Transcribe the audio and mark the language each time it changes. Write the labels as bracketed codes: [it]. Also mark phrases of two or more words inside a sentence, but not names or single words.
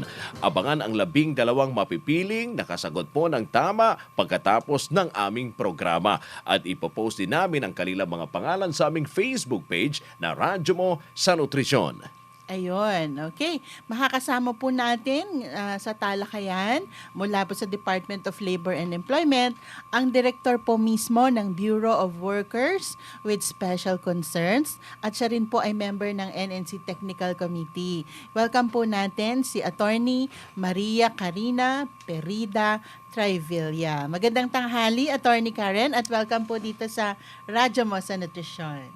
[tl] Abangan ang 12 mapipiling nakasagot po ng tama pagkatapos ng aming programa. At ipopost din namin ang kanilang mga pangalan sa aming Facebook page na Radyo Mo sa Nutrisyon. Ayun, okay. Makakasama po natin sa talakayan mula po sa Department of Labor and Employment ang director po mismo ng Bureau of Workers with Special Concerns at siya rin po ay member ng NNC Technical Committee. Welcome po natin si Attorney Maria KARINA PERIDA-TRAYVILLA. Magandang tanghali, Attorney Karen, at welcome po dito sa Radyo Mo sa Nutrisyon.